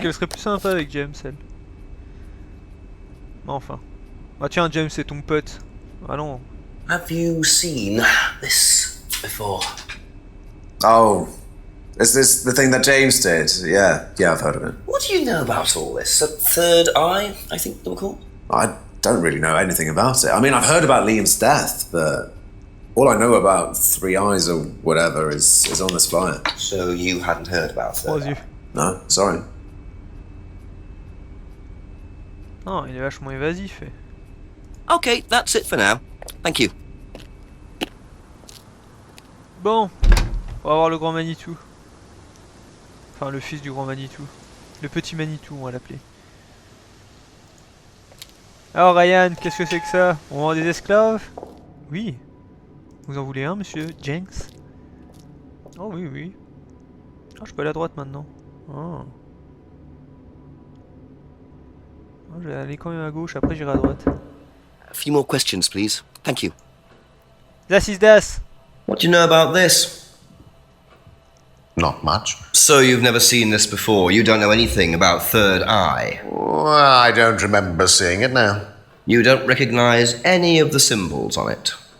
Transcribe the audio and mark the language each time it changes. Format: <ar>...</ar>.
<fr>qu'elle serait plus sympa avec James, elle. Mais enfin. Bah tiens, James, c'est ton pote. Ah non.</fr> <en>Have you seen this before? Oh, is this the thing that James did? Yeah, I've heard of it. What do you know about all this? A third eye, I think they were called? I don't really know anything about it. I mean, I've heard about Liam's death, but all I know about Three Eyes or whatever is on this flyer. So you hadn't heard about</en> <fr>Trois</fr> <en>third</en> <fr>yeux.</fr> <en>eye? No, sorry.</en> <fr>Non, il est vachement évasif.</fr> <en>Okay, that's it for now. Thank you.</en> <fr>Bon, on va voir le grand Manitou. Enfin, le fils du grand Manitou. Le petit Manitou, on va l'appeler. Alors Ryan, qu'est-ce que c'est que ça? On vend des esclaves? Oui. Vous en voulez un, monsieur Jenks? Oh oui, oui. Ah, je peux aller à droite maintenant. Oh. Oh, je vais aller quand même à gauche, après j'irai à droite.</fr> <en>A few more questions, please. Thank you.</en> <de>Das is das!</de> <en>What do you know about this? Not much. So you've never seen this before? You don't know anything about Third Eye? Well, I don't remember seeing it now. You don't recognize any of the symbols on it?</en>